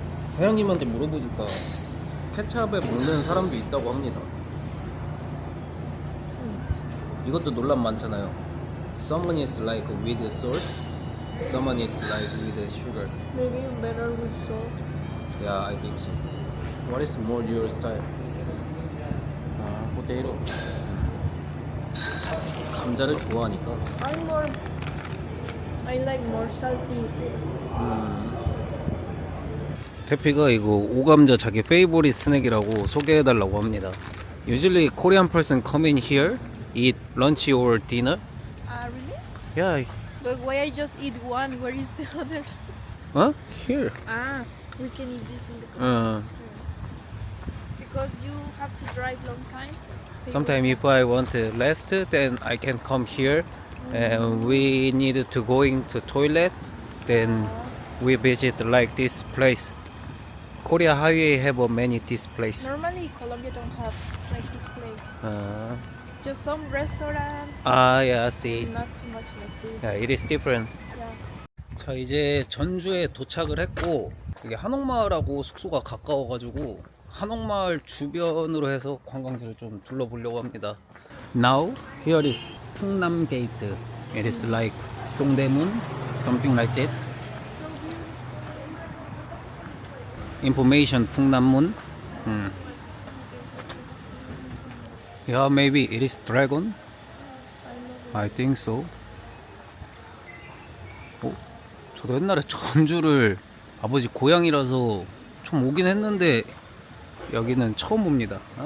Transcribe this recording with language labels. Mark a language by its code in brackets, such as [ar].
[ko] 사장님한테 물어보니까 케찹에 먹는 사람도 있다고 합니다. 이것도 논란 많잖아요. [en] Someone is like with salt, someone is like with sugar. Maybe better with salt. Yeah, I think so. What is more your style? 포테이토. [ko] 감자를 좋아하니까. [en] I like more salty. [ko] 태피가 이거 오감자 자기 페이보릿 스낵이라고 소개해달라고 합니다. [en] Usually Korean person come in here, eat lunch or dinner. Really? Yeah. But why I just eat one? Where is the other? Huh? Here. We can eat this in the car. Uh, Because you have to drive long time. Sometimes if I want to rest, then I can come here. And we need to go into toilet, then we visit like this place. Korea Highway have many this place. Normally Colombia don't have like this place. Just some restaurant. Yeah, see. Not too much like this. Yeah, it is different. Yeah. [ko] 자, 이제 전주에 도착을 했고 여기 한옥마을하고 숙소가 가까워가지고 한옥마을 주변으로 해서 관광지를 좀 둘러보려고 합니다. [en] Now here is 풍남 gate. It is like 동대문, something like that. So Information 풍남문. Yeah, maybe it is dragon. I think so. [ko] 저도 옛날에 전주를 아버지 고향이라서 좀 오긴 했는데 여기는 처음 옵니다.